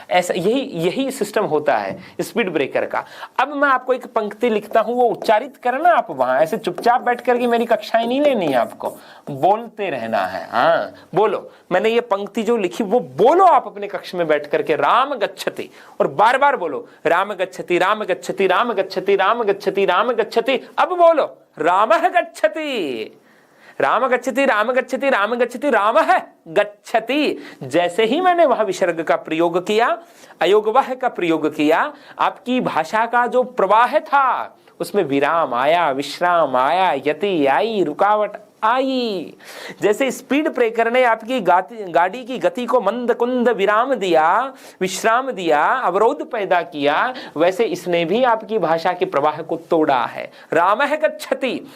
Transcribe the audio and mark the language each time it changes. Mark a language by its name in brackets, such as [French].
[Hindi] ऐसा यही सिस्टम होता है स्पीड ब्रेकर का। अब मैं आपको एक पंक्ति लिखता हूं, वो उच्चारित करना आप वहां, ऐसे चुपचाप बैठ करके मेरी कक्षाएं नहीं लेनी है, आपको बोलते रहना है। हाँ बोलो, मैंने ये पंक्ति जो लिखी वो बोलो आप अपने कक्ष में बैठ करके, [Sanskrit] राम गच्छति, [Hindi] और बार बार बोलो [Sanskrit] राम गच्छति राम गच्छति [Hindi] राम गच्छति राम गच्छति राम गच्छति। अब बोलो [Sanskrit] रामः गच्छति राम गच्छति राम गच्छति राम गच्छति रामः गच्छति। [Hindi] जैसे ही मैंने वह विसर्ग का प्रयोग किया, अयोगवाह का प्रयोग किया, आपकी भाषा का जो प्रवाह था उसमें विराम आया, विश्राम आया, यति आई, रुकावट आई। जैसे स्पीड ब्रेकर ने आपकी गाड़ी की गति को मंद कुंद विराम दिया, विश्राम दिया, अवरोध पैदा किया, वैसे इसने भी आपकी भाषा के प्रवाह को तोड़ा है। [Sanskrit] रामः गच्छति।